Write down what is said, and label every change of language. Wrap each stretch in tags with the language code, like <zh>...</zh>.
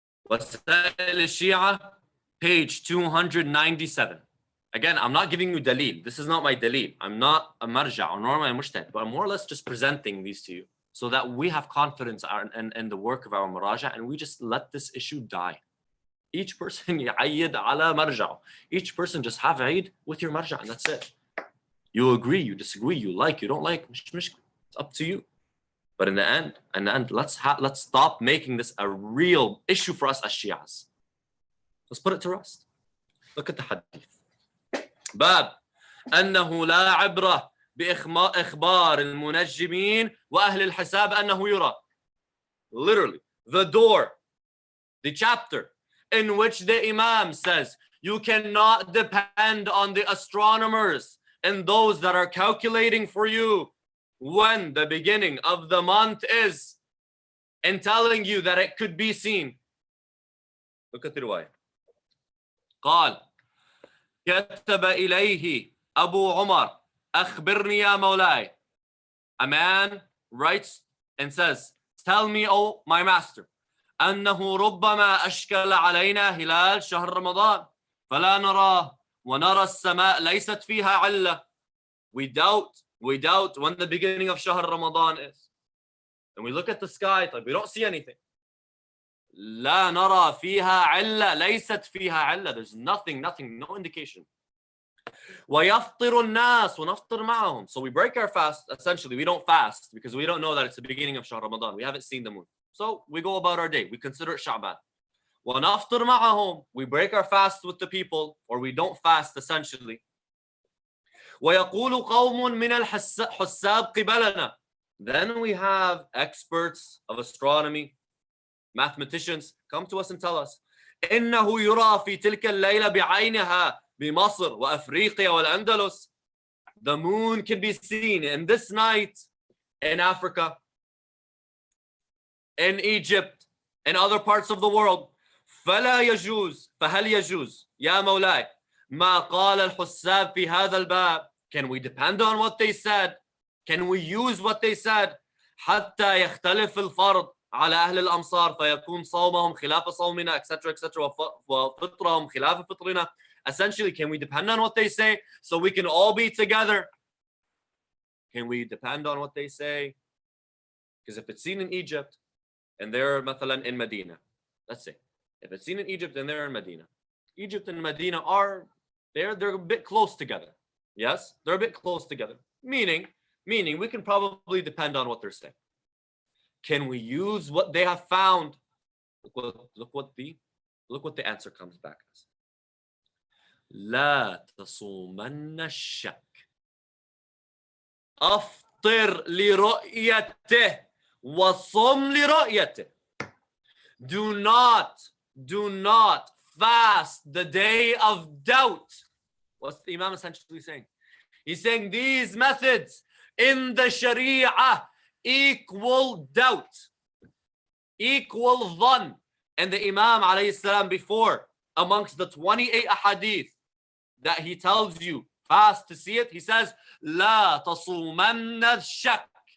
<en>Wasail al-Shia, page 297. Again, I'm not giving you dalil. This is not my dalil. I'm not a marja or nor am I mujtahid, but I'm more or less just presenting these to you so that we have confidence in the work of our muraja, and we just let this issue die. Each person</en> <ar>يعيد على مرجعه.</ar> <en>Each person just have Eid with your marja, and that's it. You agree, you disagree, you like, you don't like, it's up to you. But in the end, let's stop making this a real issue for us as Shias. Let's put it to rest. Look at the hadith.</en> <ar>باب أنه لا عبرة بإخبار المنجمين وأهل الحساب أنه يرى.</ar> <en>Literally, the door, the chapter in which the Imam says you cannot depend on the astronomers and those that are calculating for you when the beginning of the month is and telling you that it could be seen. Look at the riwayah.</en> <ar>قال كتب إليه أبو عمر أخبرني يا مولاي.</ar> <en>A man writes and says, tell me, oh my master,</en> <ar>أنه ربما أشكل علينا هلال شهر رمضان فلا نراه ونرى السماء ليست فيها علة.</ar> <en>We doubt when the beginning of Shahr Ramadan is. And we look at the sky, like we don't see anything.</en> <ar>لا نرى فيها علة ليست فيها علة.</ar> <en>There's nothing, no indication.</en> <ar>ويفطر الناس ونفطر معهم.</ar> <en>So we break our fast. Essentially, we don't fast because we don't know that it's the beginning of Shahr Ramadan. We haven't seen the moon. So we go about our day. We consider it Sha'ban.</en> <ar>وَنَفْطِرْ مَعَهُمْ.</ar> <en>We break our fast with the people, or we don't fast essentially.</en> <ar>وَيَقُولُ قَوْمٌ مِنَ الْحُسَّابِ قِبَلَنَا.</ar> <en>Then we have experts of astronomy, mathematicians, come to us and tell us</en> <ar>إِنَّهُ يُرَى فِي تِلْكَ اللَّيْلَ بِعَيْنِهَا بِمَصْرِ وَأَفْرِيقِيَا وَالْأَنْدَلُسِ.</ar> <en>The moon can be seen in this night in Africa, in Egypt, in other parts of the world.</en> <ar>فلا يجوز فهل يجوز يا مولاي ما قال الحساب في هذا الباب.</ar> <en>Can we depend on what they said? Can we use what they said?</en> <ar>حتى يختلف الفرض على أهل الأمصار فيكون صومهم خلاف صومنا etc وفطرهم خلاف فطرنا.</ar> <en>Essentially, can we depend on what they say so we can all be together? Can we depend on what they say? Because if it's seen in Egypt and they're مثلا in Medina, let's say, if it's seen in Egypt and they're in Medina, Egypt and Medina are they're a bit close together. Yes, they're a bit close together. Meaning we can probably depend on what they're saying. Can we use what they have found? Look what the answer comes back as.</en> <ar>لا تصومن الشك. أفطر لرؤيته وصم لرؤيته. Do</ar> <en>Do not fast the day of doubt. What's the Imam essentially saying? He's saying these methods in the Sharia equal doubt, equal dhan. And the Imam alayhi salam before, amongst the 28 ahadith that he tells you fast to see it, he says,</en> <ar>La tasumanna shak.</ar>